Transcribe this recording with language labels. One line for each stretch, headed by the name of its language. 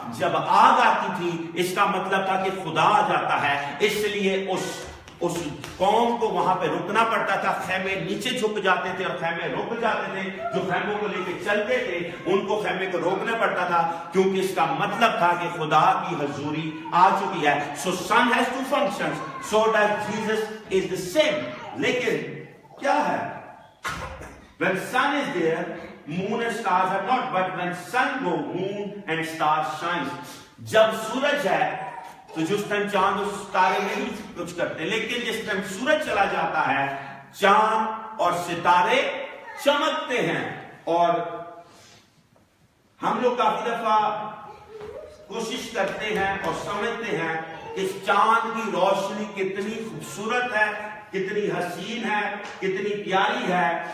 Urdu: جب آگ آتی تھی اس کا مطلب تھا کہ خدا آ جاتا ہے. اس لیے اس قوم کو وہاں پہ رکنا پڑتا تھا. خیمے نیچے جھک جاتے تھے اور خیمے رک جاتے تھے. جو خیموں کو لے کے چلتے تھے ان کو خیمے کو روکنا پڑتا تھا، کیونکہ اس کا مطلب تھا کہ خدا کی حضوری آ چکی ہے.
English: So sun has 2 functions. So that Jesus is the same.
Urdu: لیکن کیا ہے؟
English: When sun is there, moon and stars are not. But when sun go, moon and stars shines.
Urdu: جب سورج ہے تو جس ٹائم چاند اور ستارے نہیں کچھ کرتے، لیکن جس ٹائم سورج چلا جاتا ہے چاند اور ستارے چمکتے ہیں. اور ہم لوگ کافی دفعہ کوشش کرتے ہیں اور سمجھتے ہیں کہ چاند کی روشنی کتنی خوبصورت ہے، کتنی حسین ہے، کتنی پیاری ہے.